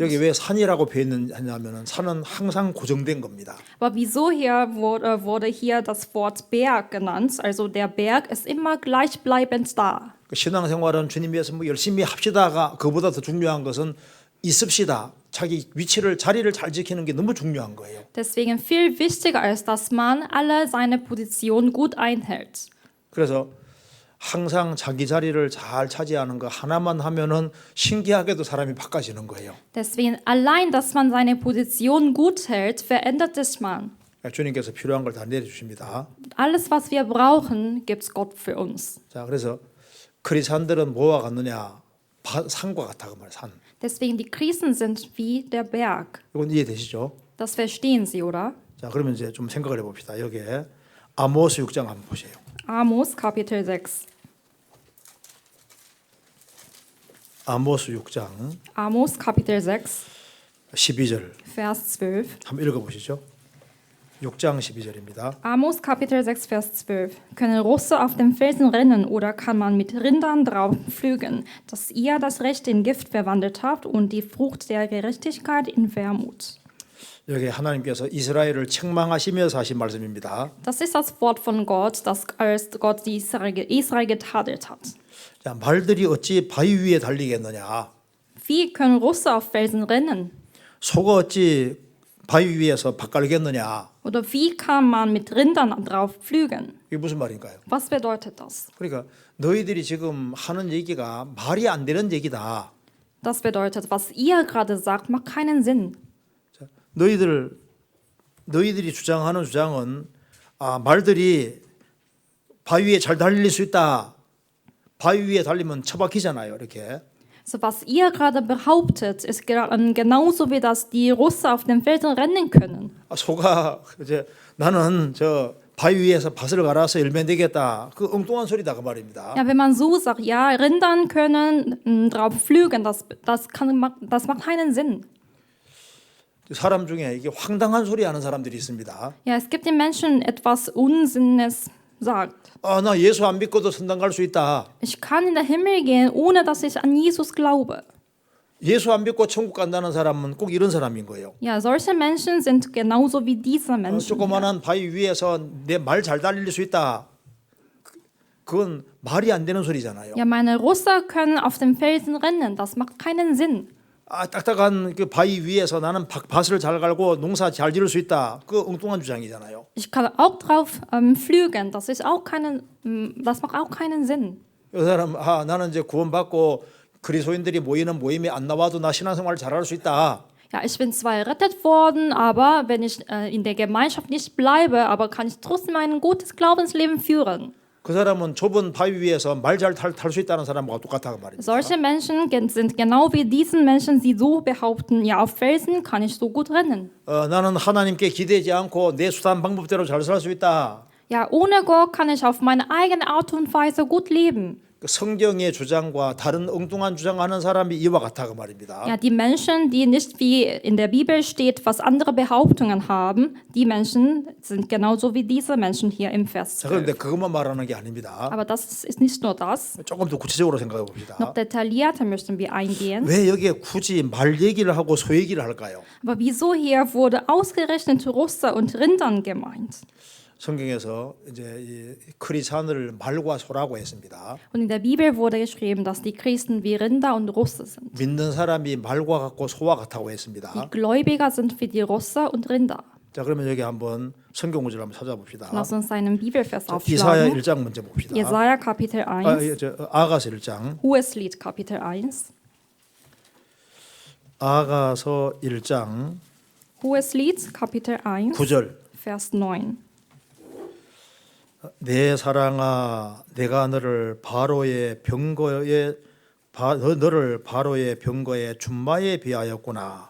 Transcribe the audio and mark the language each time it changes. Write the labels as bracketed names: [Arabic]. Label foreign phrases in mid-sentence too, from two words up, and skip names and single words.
[Korean] 여기 왜 산이라고 표현했냐면은 산은 항상 고정된 겁니다. [German] Aber wieso hier wurde hier das Wort Berg genannt? Also der Berg ist immer gleichbleibend da. [Korean] 신앙생활은 주님 위해서 뭐 열심히 합시다가 그보다 더 중요한 것은 있읍시다. 자기 자리를 잘 지키는 게 너무 중요한 거예요. [German] Deswegen viel wichtiger ist, dass man alle seine Position gut einhält. [Korean] 그래서 항상 자기 자리를 잘 차지하는 거 하나만 하면은 신기하게도 사람이 바꿔지는 거예요. [German] Deswegen allein, dass man seine Position gut hält, verändert sich man. [Korean] 주님께서 필요한 걸 다 내려주십니다. [German] Alles, was wir brauchen, gibt Gott für uns. [Korean] 자, 그래서 크리스찬들은 뭐와 같느냐? 산과 같아 그 말, 산. [German] Deswegen, die Christen sind wie der Berg. [Korean] 이건 이해되시죠? [German] Das verstehen Sie, oder? [Korean] 자, 그러면 이제 좀 생각을 해봅시다. 여기에 아모스 6장 한번 보세요. [German] Amos, Kapitel 6. [Korean] 아모스 6장 [German] Amos, Kapitel 6, [Korean] 12절 [German] Vers 12. [Korean] 한번 읽어보시죠. 6장 12절입니다. [German] Amos, Kapitel 6, Vers 12. Können Rosse auf dem Felsen rennen oder kann man mit Rindern drauf pflügen, dass ihr das Recht in Gift verwandelt habt und die Frucht der Gerechtigkeit in Wermut? [Korean] 여기 하나님께서 이스라엘을 책망하시면서 하신 말씀입니다. [German] Das ist das Wort von Gott, das als Gott die Israel getadelt hat. [Korean] 자, 말들이 어찌 바위 위에 달리겠느냐? [German] Wie können Rosse auf Felsen rennen? [Korean] 소가 어찌 바위 위에서 밥 깔겠느냐? [German] Oder wie kann man mit Rindern drauf pflügen? [Korean] 이게 무슨 말인가요? [German] Was bedeutet das? [Korean] 그러니까 너희들이 지금 하는 얘기가 말이 안 되는 얘기다. [German] Das bedeutet, was ihr gerade sagt, macht keinen Sinn. [Korean] 자, 너희들이 주장하는 주장은 말들이 바위 위에 잘 달릴 수 있다. 바위 위에 달리면 처박히잖아요. 이렇게. [German] So, was ihr gerade behauptet, ist genauso wie dass die Russe auf den Feldern rennen können. [Korean] 소가 이제 나는 저 바위 위에서 밭을 갈아서 열매 내겠다. 그 엉뚱한 소리다 그 말입니다. [German] Ja, wenn man so sagt, ja, Rindern können drauf pflügen, das macht keinen Sinn. [Korean] 사람 중에 이게 황당한 소리 하는 사람들이 있습니다. [German] Ja, es gibt den Menschen etwas Unsinnes sagt. [Korean] 나 예수 안 믿고도 선당 갈 수 있다. [German] Ich kann in den Himmel gehen, ohne dass ich an Jesus glaube. [Korean] 예수 안 믿고 천국 간다는 사람은 꼭 이런 사람인 거예요. [German] Ja, solche Menschen sind genauso wie diese Menschen. [Korean] 조그만한 바위 위에서 내 말 잘 달릴 수 있다. 그건 말이 안 되는 소리잖아요. [German] Ja, meine Russe können auf dem Felsen rennen, das macht keinen Sinn. [Korean] 딱딱한 그 바위 위에서 나는 밭을 잘 갈고 농사 잘 지을 수 있다. 그 엉뚱한 주장이잖아요. [German] Ich kann auch drauf pflügen, das macht auch keinen Sinn. [Korean] 이 사람 나는 이제 구원받고 그리스도인들이 모이는 모임에 안 나와도 나 신앙생활을 잘할 수 있다. [German] Ja, ich bin zwar errettet worden, aber wenn ich in der Gemeinschaft nicht bleibe, aber kann ich trotzdem ein gutes Glaubensleben führen. [Korean] 그 사람은 좁은 바위 위에서 말 잘 탈 수 있다는 사람과 똑같아 그 말입니다. [German] Solche Menschen sind genau wie diesen Menschen, die so behaupten, ja, auf Felsen kann ich so gut rennen. [Korean] 나는 하나님께 기대지 않고 내 수단 방법대로 잘 살 수 있다. [German] Ja, ohne Gott kann ich auf meine eigene Art und Weise gut leben. [Korean] 성경의 주장과 다른 엉뚱한 주장하는 사람이 이와 같아 그 말입니다. [German] Ja, die Menschen, die nicht wie in der Bibel steht, was andere Behauptungen haben, die Menschen sind genauso wie diese Menschen hier im Vers [Korean] 자, 12. 그런데 그것만 말하는 게 아닙니다. [German] Aber das ist nicht nur das. [Korean] 조금 더 구체적으로 생각해 봅시다. [German] Noch detaillierter möchten wir eingehen. [Korean] 왜 여기에 굳이 말 얘기를 하고 소 얘기를 할까요? [German] Aber wieso hier wurde ausgerechnet Russe und Rindern gemeint? [Korean] 성경에서 이제 이 크리스찬을 말과 소라고 했습니다. [German] Und in der Bibel wurde geschrieben, dass die Christen wie Rinder und Russe sind. [Korean] 믿는 사람이 말과 같고 소와 같다고 했습니다. [German] Die Gläubiger sind wie die Russe und Rinder. [Korean] 자, 그러면 여기 한번 성경 구절 한번 찾아봅시다. [German] Lass uns einen Bibelvers [Korean] 자, 이사야 [German] aufschlagen. [Korean] 1장 먼저 봅시다. [German] Jesaja Kapitel 1, [Korean] 아가서 1장. [German] Hoheslied Kapitel 1, [Korean] 아가서 1장 [German] Hoheslied Kapitel 1, [Korean] 9절. [German] Vers 9. [Korean] 내 사랑아, 내가 너를 바로의 병거에 너를 바로의 병거에 준마에 비하였구나.